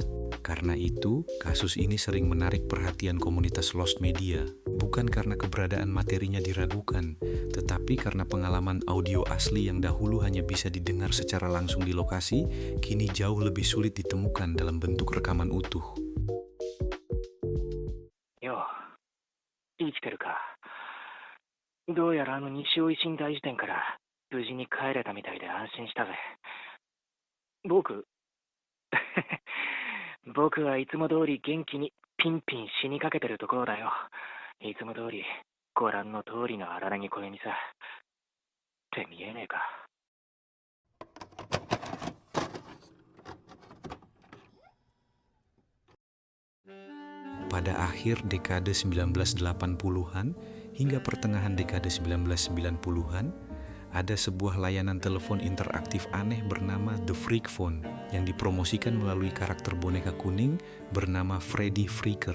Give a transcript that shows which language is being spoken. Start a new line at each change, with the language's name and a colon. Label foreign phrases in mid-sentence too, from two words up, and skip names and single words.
Indonesian: Karena itu, kasus ini sering menarik perhatian komunitas lost media, bukan karena keberadaan materinya diragukan, tetapi karena pengalaman audio asli yang dahulu hanya bisa didengar secara langsung di lokasi, kini jauh lebih sulit ditemukan dalam bentuk rekaman utuh.
Japanese: Yo, 生きてるか。どうやら西尾維新大辞典から無事に帰れたみたいで安心したぜ。僕はいつも通り元気にピンピン死にかけてるところだよ。いつも通りご覧の通りの荒らぎ小弓さ。って見えねえか。
Indonesian: Pada akhir dekade 1980-an hingga pertengahan dekade 1990-an, ada sebuah layanan telepon interaktif aneh bernama The Freak Phone yang dipromosikan melalui karakter boneka kuning bernama Freddy Freaker.